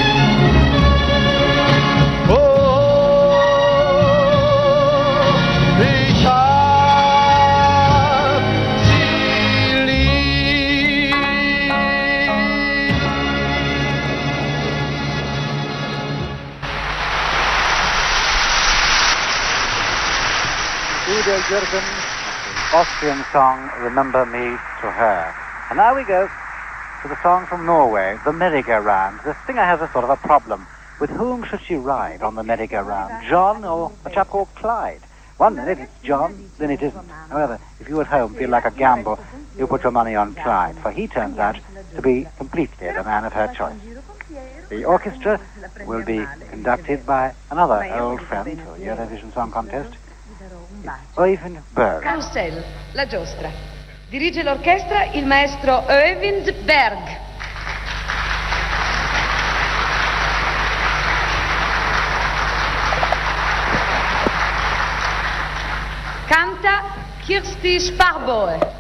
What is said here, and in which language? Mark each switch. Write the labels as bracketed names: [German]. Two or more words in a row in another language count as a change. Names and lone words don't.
[German] Oh, ich hab sie lieb. [English] Udo Jürgens, Austrian song, Remember Me to Her. And now we go to the song from Norway, The Merry-Go-Round. The singer has a sort of a problem. With whom should she ride on the merry-go-round? John or a chap called Clyde? One minute it's John, then it isn't. However, if you at home feel like a gamble, you put your money on Clyde, for he turns out to be completely the man of her choice. The orchestra will be conducted by another old friend of the Eurovision Song Contest, Øyvind Berg. Carousel, [Italian] la giostra. Dirige l'orchestra il maestro Øyvind Berg. Canta Kirsti Sparboe.